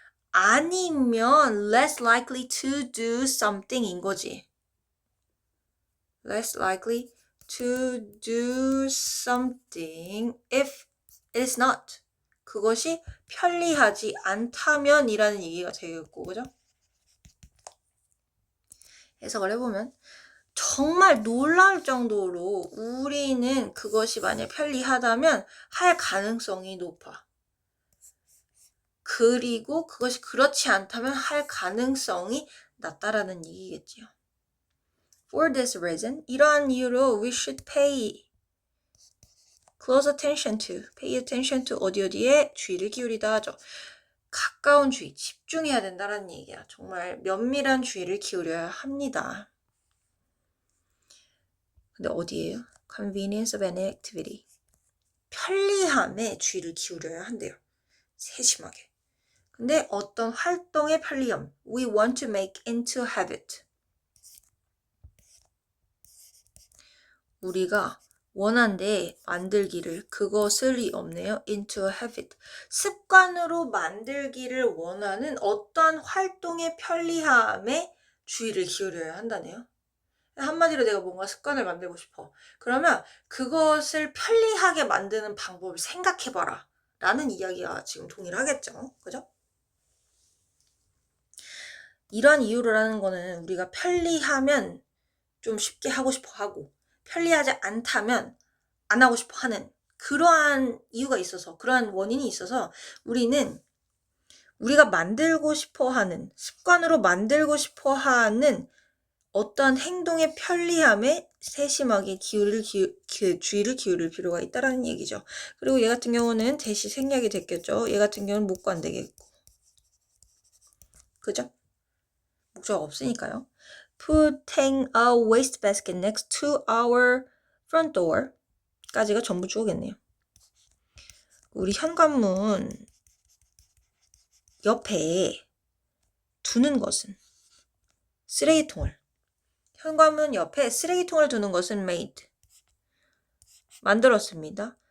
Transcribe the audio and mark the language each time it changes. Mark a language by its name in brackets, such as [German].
[Korean] 아니면 [English] less likely to do something [Korean] 인 거지. [English] less likely to do something if it's not. [Korean] 그것이 편리하지 않다면이라는 얘기가 되겠고, 그죠? 해석을 해보면 정말 놀라울 정도로 우리는 그것이 만약 편리하다면 할 가능성이 높아. 그리고 그것이 그렇지 않다면 할 가능성이 낮다라는 얘기겠지요. [English] For this reason, [Korean] 이러한 이유로 [English] we should pay close attention to, pay attention to [Korean] 어디에 주의를 기울이다 하죠. 가까운 주의, 집중해야 된다는 얘기야. 정말 면밀한 주의를 기울여야 합니다. 근데 어디예요? [English] Convenience of any activity. [Korean] 편리함에 주의를 기울여야 한대요. 세심하게. 근데 어떤 활동의 편리함, [English] we want to make into habit. [Korean] 우리가 원한데 만들기를, 그것을이 없네요. [English] into a habit. [Korean] 습관으로 만들기를 원하는 어떤 활동의 편리함에 주의를 기울여야 한다네요. 한마디로 내가 뭔가 습관을 만들고 싶어. 그러면 그것을 편리하게 만드는 방법을 생각해봐라. 라는 이야기가 지금 동일하겠죠. 그죠? 이런 이유로라는 거는 우리가 편리하면 좀 쉽게 하고 싶어 하고, 편리하지 않다면 안 하고 싶어 하는 그러한 이유가 있어서, 그러한 원인이 있어서 우리는 우리가 만들고 싶어 하는, 습관으로 만들고 싶어 하는 어떤 행동의 편리함에 세심하게 주의를 기울일 필요가 있다라는 얘기죠. 그리고 얘 같은 경우는 대시 생략이 됐겠죠. 얘 같은 경우는 목구 안 되겠고. 그죠? 목적 없으니까요. [English] Putting a wastebasket next to our front door [Korean] 까지가 전부 주어겠네요. 우리 현관문 옆에 두는 것은 쓰레기통을, 현관문 옆에 쓰레기통을 두는 것은 made, 만들었습니다.